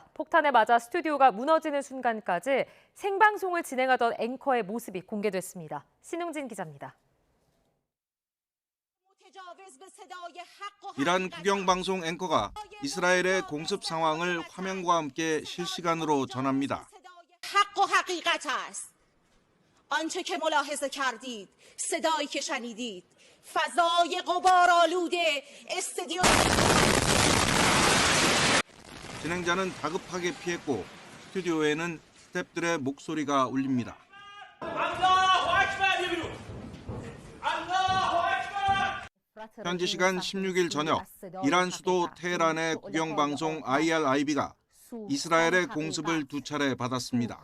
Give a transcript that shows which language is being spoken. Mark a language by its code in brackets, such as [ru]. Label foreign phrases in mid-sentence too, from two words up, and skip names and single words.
[ko] 폭탄에 맞아 스튜디오가 무너지는 순간까지 생방송을 진행하던 앵커의 모습이 공개됐습니다. 신웅진 기자입니다. 이란 국영방송 앵커가 이스라엘의 공습 상황을 화면과 함께 실시간으로 전합니다. [fa] آنچه که ملاحظه کردید صدایی که شنیدید فضای غبارآلود استادیوم [ko] 진행자는 다급하게 피했고 스튜디오에는 스태프들의 목소리가 울립니다. 현지 시간 16일 저녁 이란 수도 테헤란의 국영방송 IRIB가 이스라엘의 공습을 2차례 받았습니다.